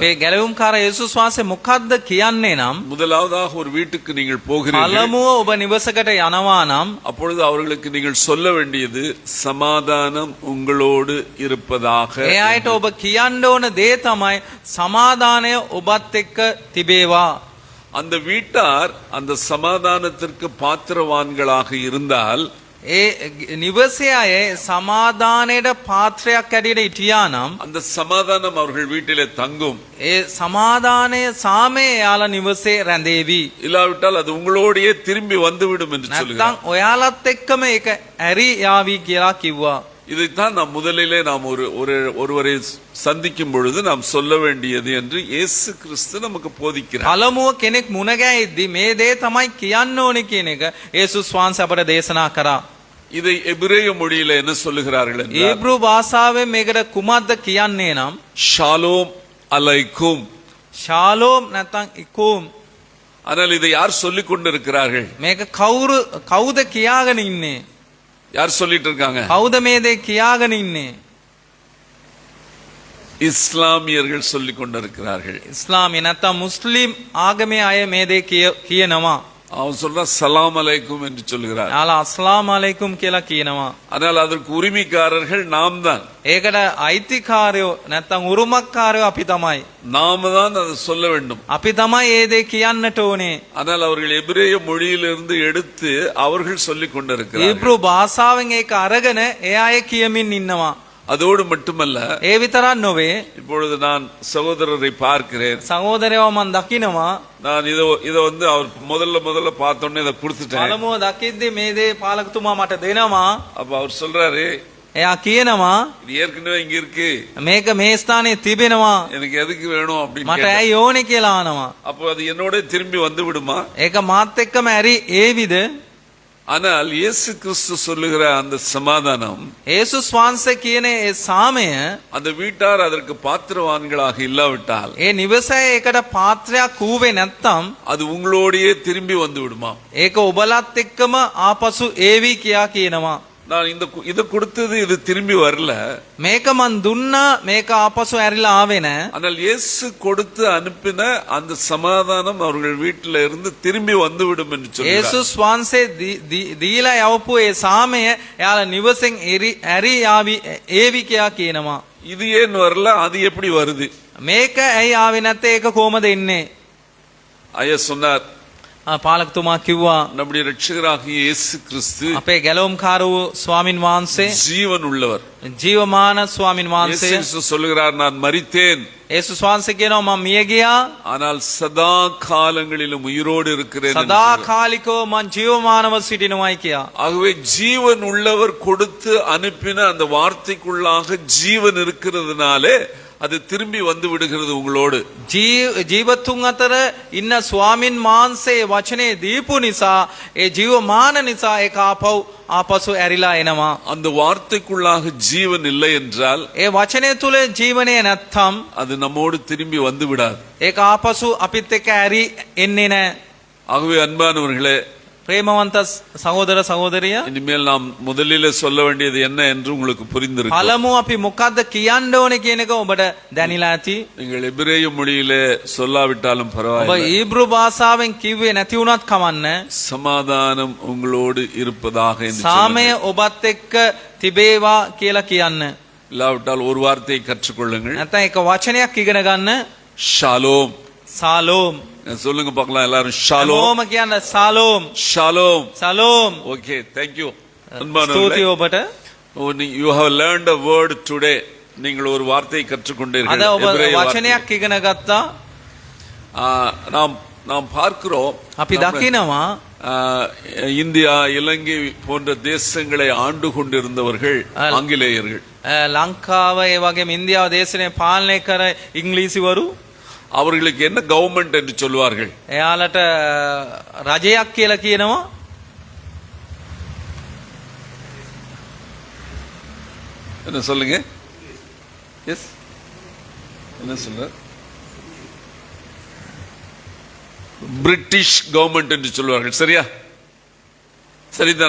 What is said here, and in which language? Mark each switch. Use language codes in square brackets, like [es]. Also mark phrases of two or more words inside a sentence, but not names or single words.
[si] මේ ගැලවුම්කාර යේසුස් වහන්සේ මොකද්ද කියන්නේ නම්, [ta] முதலாவதாக ஒரு வீட்டுக்கு நீங்கள் போகிறீர்கள். [si] පළමුව ඔබ නිවසකට යනවා නම් [ta] அப்பொழுது அவர்களுக்கு நீங்கள் சொல்ல வேண்டியது சமாதானம் உங்களோடு இருப்பதாக. [si] ඒ අයට ඔබ කියන්න ඕන දේ තමයි සමාදානය ඔබත් එක්ක තිබේවා. [ta] அந்த வீட்டார் அந்த சமாதானத்திற்கு பாத்திரவான்களாக இருந்தால், [si] ඒ නිවසේ අය සමාදානයට පාත්‍රයක් ඇටියට හිටියා නම් [ta] அந்த சமாதானம் அவர்கள் வீட்டிலே தங்கும். [si] ඒ සමාදානය සාමය යාලා නිවසේ රැඳේවි. [ta] இல்லாவிட்டால் அது உங்களோடையே திரும்பி வந்துவிடும் என்று சொல்கிறார். [si] නැත්නම් ඔයාලත් එක්කම ඒක ඇරි යාවි කියලා කිව්වා. [ta] இதைத்தான் நாம் முதலிலே நாம் ஒருவரை சந்திக்கும் பொழுது நாம் சொல்ல வேண்டியது என்று இயேசு கிறிஸ்து நமக்கு போதிக்கிறார். [si] පළමුව කෙනෙක් මුණ ගැහිද්දි මේ දේ තමයි කියන්න ඕනේ කියන එක යේසුස් වහන්සේ අපට දේශනා කරා. [ta] இதை எபிரேய மொழியில என்ன சொல்லுகிறார்கள் என்றால், [si] ඊබ්‍රු භාෂාවෙන් මේකට කුමක්ද කියන්නේ නම් [he] שלום עליכם. [si] ශාලෝම් නැත්නම් ඉකෝම්. [ta] ஆனால் இதை யார் சொல்லிக் கொண்டிருக்கிறார்கள்? [si] මේක කවුද කියාගෙන ඉන්නේ? [ta] யார் சொல்லிட்டு இருக்காங்க? [si] කවුද මේ දේ කියාගෙන ඉන්නේ? [ta] இஸ்லாமியர்கள் சொல்லிக் கொண்டிருக்கிறார்கள். [si] ඉස්ලාමී නැත්නම් මුස්ලිම් ආගමේ අය මේ දේ කියනවා. [ta] அவன் சொல்றான் [ar] سلام عليكم [ta] என்று சொல்கிறார். [si] යාලා [ar] السلام عليكم [si] කියලා කියනවා. [ta] ஆனால் அதற்கு உரிமைக்காரர்கள் நாம் தான். [si] ඒකට අයිතිකාරයෝ නැත්තම් උරුමකාරයෝ අපි තමයි. [ta] நாம தான் அதை சொல்ல வேண்டும். [si] අපි තමයි ඒ දේ කියන්නට ඕනේ. [ta] ஆனால் அவர்கள் எபிரேய மொழியிலிருந்து எடுத்து அவர்கள் சொல்லிக் கொண்டிருக்கிறார்கள். [si] ඊබ්‍රු භාෂාවෙන් ඒක අරගෙන ඒ අය කියමින් ඉන්නවා. [ta] அதோடு மட்டுமல்ல, [si] ඒ විතරක් නොවේ. [ta] இப்பொழுது நான் சகோதரரை பார்க்கிறேன். [si] සහෝදරයව මම දකිනවා. [ta] நான் இதை வந்து அவர் முதல்ல பார்த்தோன்னே இதை கொடுத்துட்டேன். [si] පළමුව දකිද්දි මේ දේ පාලකතුමා මට දෙනවා. [ta] அப்ப அவர் சொல்றாரு, [si] එයා කියනවා [ta] இது ஏற்கனவே இங்க இருக்கு, [si] මේක මේ ස්ථානයේ තිබෙනවා. [ta] எனக்கு எதுக்கு வேணும் அப்படின்னு [si] මට [ta] கேட்டார். [si] ඇයි ඕනේ කියලා අහනවා. [ta] அப்போ அது என்னோட திரும்பி வந்து விடுமா? [si] ඒක මාත් එක්කම ඇරි ඒවිද? [ta] ஆனால் இயேசு கிறிஸ்து சொல்லுகிற அந்த சமாதானம், [si] යේසුස් වහන්සේ කියන ඒ සාමය, [ta] அந்த வீட்டார் அதற்கு பாத்திரவான்களாக இல்லாவிட்டால் [si] ඒ නිවසේ ඒකට පාත්‍රයක් වූවේ නැත්තම් [ta] அது உங்களோடையே திரும்பி வந்து விடுமா? [si] ඒක ඔබලත් එක්කම ආපසු ඒවි කියා කියනවා. [ta] நான் இதை கொடுத்தது இது திரும்பி வரல. [si] මේක මන් දුන්නා, මේක ආපසු ඇරිලා ආවේ නැහැ. [ta] ஆனால் இயேசு கொடுத்து அனுப்பின அந்த சமாதானம் அவர்கள் வீட்டில இருந்து திரும்பி வந்துவிடும் என்று சொல்றார். [si] යේසුස් වහන්සේ දීලා යවපු ඒ සාමය එයාලා නිවසෙන් ඇරි ඒවි කියා කියනවා. [ta] இது ஏன் வரல, அது எப்படி வருது? [si] මේක ඇයි ආවේ නැත්තේ? ඒක කොහමද එන්නේ? [ta] ஐயா சொன்னார், [si] පාලකතුමා කිව්වා [ta] நம்முடைய ரட்சகராகிய இயேசு கிறிஸ்து [si] අපේ ගැලවුම්කාර වූ ස්වාමින් වහන්සේ [ta] ஜீவன் உள்ளவர். [si] ජීවමාන ස්වාමින් [ta] இயேசு [si] වහන්සේ. [ta] கிறிஸ்து சொல்லுகிறார், நான் மரித்தேன், [si] යේසුස් වහන්සේ කියනවා මම මිය ගියා, [ta] ஆனால் சதா காலங்களிலும் உயிரோடு இருக்கிறேன் என்று [si] සදා [ta] சொல்கிறார். [si] කාලිකව මං ජීවමානව සිටිනවායි කියා. [ta] ஆகவே ஜீவன் உள்ளவர் கொடுத்து அனுப்பின அந்த வார்த்தைக்குள்ளாக ஜீவன் இருக்கிறதுனாலே அது திரும்பி வந்து விடுகிறது உங்களோடு. [si] ජීවතුන් අතර ඉන්න ස්වාමින් වහන්සේ වචනේ දීපු නිසා, ඒ ජීවමාන නිසා ඒක ආපසු ඇරිලා එනවා. [ta] அந்த வார்த்தைக்குள்ளாக ஜீவன் இல்லை என்றால் [si] ඒ වචනය තුල ජීවනය නැත්තම් [ta] அது நம்மோடு திரும்பி வந்து விடாது. [si] ඒක ආපසු අපිත් එක්ක ඇරි එන්නේ නැහැ. [ta] ஆகவே அன்பானவர்களே, [si] ප්‍රේමවන්ත සහෝදර සහෝදරිය, [ta] இனிமேல் நாம் முதலிலே சொல்ல வேண்டியது என்ன என்று உங்களுக்கு புரிந்திருக்கும். [si] පළමුව අපි මොකද්ද කියන්න ඕනේ කියන එක ඔබට දැනিলা ඇති. [ta] நீங்கள் எபிரேய மொழியிலே சொல்லாவிட்டாலும் [si] ඔබ [ta] பரவாயில்லை, [si] ඊබ්‍රු භාෂාවෙන් කිව්වේ නැති වුණත් කමන්නේ. [ta] சமாதானம் உங்களோடு இருப்பதாக என்று [si] සාමය [ta] சொல்லுங்கள். [si] ඔබත් එක්ක තිබේවා කියලා කියන්න. [ta] இல்லாவிட்டால் ஒரு வார்த்தையை கற்றுக்கொள்ளுங்கள், [si] නැත්නම් එක වචනයක් ඉගෙන ගන්න. [ta] ஷாலோம். [si] සාලෝම්. [ta] சொல்லுங்க பார்க்கலாம் எல்லாரும், ஷாலோம். [si] හැමෝම කියන්න සාලෝම්. [ta] ஷாலோம். [si] සලෝම්. [en] ஓகே, thank you. [si] ස්තුතියි ඔබට. [en] You have learned a word today. [ta] நீங்கள் ஒரு வார்த்தையை கற்றுக்கொண்டீர்கள். [si] අද ඔබ [ta] எபிரேய வார்த்தை. [si] වචනයක් ඉගෙන ගත්තා. [ta] நாம் பார்க்கிறோம், [si] අපි දකිනවා [ta] இந்தியா, இலங்கை போன்ற தேசங்களை ஆண்டு கொண்டிருந்தவர்கள் ஆங்கிலேயர்கள். [si] ලංකාව ඒ වගේම ඉන්දියාව දේශනේ පාලනය කර ඉංග්‍රීසිවරු. [ta] அவர்களுக்கு என்ன கவர்மெண்ட் என்று சொல்வார்கள்? [si] එයාලට රජයක් කියලා කියනවා. [ta] என்ன சொல்லுங்க? எஸ், என்ன சொல்ற? [en] British government [ta] என்று சொல்வார்கள். சரியா? சரிதானா?